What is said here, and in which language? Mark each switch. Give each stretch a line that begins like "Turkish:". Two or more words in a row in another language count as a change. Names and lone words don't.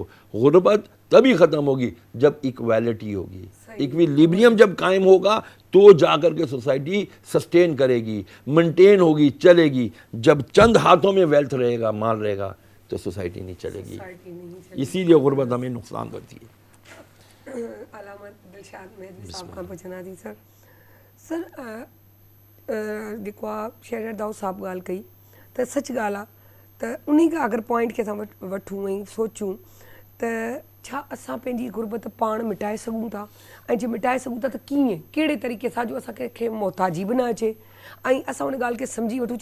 Urdu: غربت تبھی ختم ہوگی جب ایکویلٹی ہوگی, ایکویلیبریم جب قائم ہوگا تو جا کر کے
English: society sustain
Urdu: کرے گی, مینٹین ہوگی, چلے گی. جب چند ہاتھوں میں ویلتھ رہے گا, مال رہے گا, تو سوسائٹی نہیں چلے گی. اسی لیے غربت ہمیں نقصان کرتی ہے. علامت دلشاد مہدوی صاحب کا پوچھنا تھی سر.
Sindhi: سر जेको शेर दाऊ साहब ॻाल्हि कई त सच ॻाल्हि आहे त उन खां अगरि पॉइंट खे असां वठूं ऐं सोचूं त छा असां पंहिंजी गुरबत पाण मिटाए सघूं था, ऐं जे मिटाए सघूं था त कीअं, कहिड़े तरीक़े सां जो असांखे मोहताजी बि न अचे ऐं असां उन ॻाल्हि खे सम्झी वठूं.